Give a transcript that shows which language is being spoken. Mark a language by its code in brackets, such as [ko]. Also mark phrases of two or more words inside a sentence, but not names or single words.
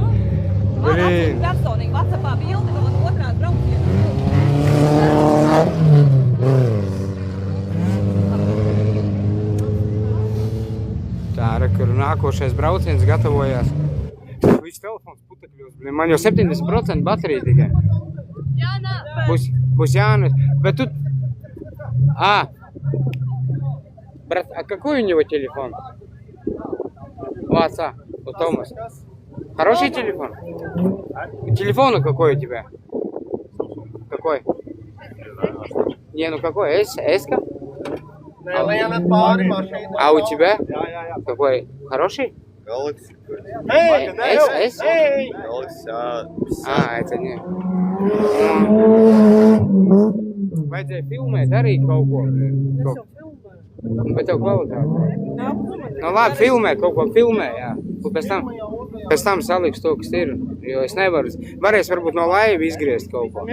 [lv] Man atsūta personīgi WhatsAppā bildi, ka man otrās braucienā. kur nākošais brauciens gatavojās. Viņš telefons putekļos, blin, man jau 70% baterija tikai. Būs Jānis, bet tu... [ru] Брат, а какой у него телефон? У отца, у Томаса. Хороший телефон? Телефон какой у тебя? Какой? Не, ну какой? S-ка? А у тебя? Какой? Хороший? Galaxy. S? Galaxy Это не. [lv] Vajadzēja filmēt arī kaut ko. Bet tev kvalitāte. Nu labi, filmē, kaut ko filmē, jā. Un pēc tam saliks to, kas ir. Jo es nevaru. Varēs varbūt no laiva izgriezt kaut ko.